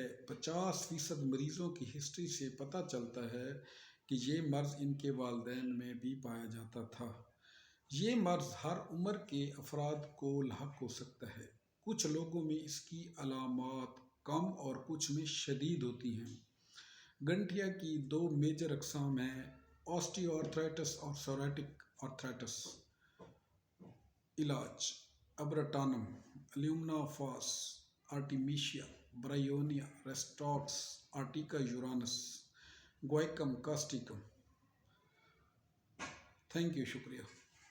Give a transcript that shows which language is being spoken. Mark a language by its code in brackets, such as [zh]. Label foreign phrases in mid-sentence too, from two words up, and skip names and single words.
[ur] 50% مریضوں کی ہسٹری سے پتہ چلتا ہے کہ یہ مرض ان کے والدین میں بھی پایا جاتا تھا۔ یہ مرض ہر عمر کے افراد کو لاحق ہو سکتا ہے۔ کچھ لوگوں میں اس کی علامات کم اور کچھ میں شدید ہوتی ہیں۔ گنٹھیا کی دو میجر اقسام ہیں: [en] osteo arthritis [ur] اور [en] psoriatic arthritis. [ur] علاج: ابراٹانم، الیومنا فاس، آرٹیمیشیا، برائیونیا، ریسٹاکس، آرٹیکا یورانس، گوائکم کاسٹیکم۔ [en] thank you, شکریہ۔